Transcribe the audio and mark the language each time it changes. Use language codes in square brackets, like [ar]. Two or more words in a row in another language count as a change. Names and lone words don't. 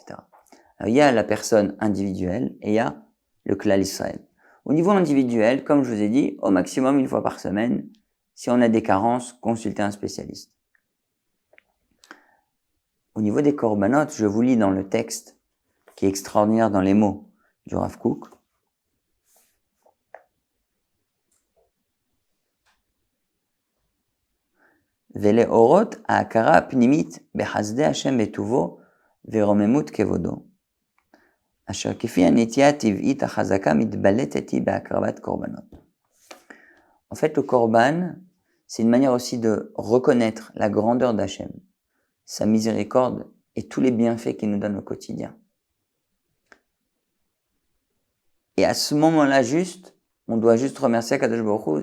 [fr] Alors, il y a la personne individuelle et il y a le [he] כלל ישראל. [fr] Au niveau individuel, comme je vous ai dit, au maximum une fois par semaine, si on a des carences, consultez un spécialiste. Au niveau des korbanot, je vous lis dans le texte qui est extraordinaire dans les mots du Rav Kook. [he] ולהורות ההכרה הפנימית בחסדי השם בטובו ורוממות כבודו. אשר כפי הנטיה הטבעית החזקה מתבלטת בהקרבת קרבנות. [fr] En fait, le korban, c'est une manière aussi de reconnaître la grandeur d'Hachem, sa miséricorde et tous les bienfaits qu'il nous donne au quotidien. Et à ce moment-là juste, on doit juste remercier Akadosh Baruch Hu.